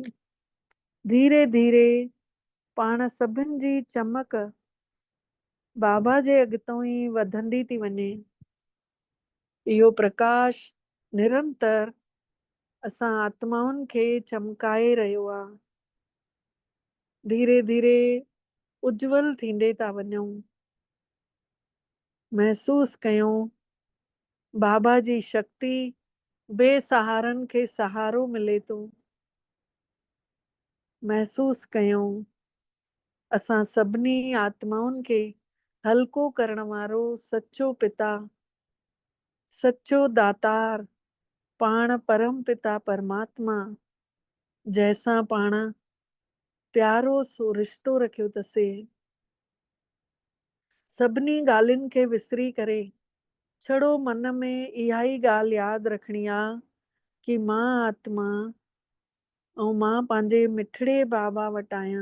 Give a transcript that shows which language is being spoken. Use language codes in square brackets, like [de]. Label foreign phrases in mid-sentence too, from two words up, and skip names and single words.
[sd] धीरे धीरे पाण सभिनि जी चमक बाबा जे अॻितों ई वधंदी थी वञे। इहो प्रकाश निरंतर असां आत्माउनि खे चमकाए रहियो आहे। धीरे धीरे उज्जवल थींदे था वञूं। महसूस कयूं बाबा जी शक्ति बेसहारनि खे सहारो मिले थो। महसूस कयूं असां सभिनी आत्माउनि खे हल्को करण वारो सचो पिता, सचो दातार, पाण परम पिता परमात्मा, जंहिंसां पाण प्यारो सो रिश्तो रखियो अथसीं, सभिनी ॻाल्हियुनि खे विसरी करे छड़ो मन में इहा ई ॻाल्हि यादि रखणी आहे कि मां आत्मा ऐं मां पंहिंजे मिठड़े बाबा वटि आहियां।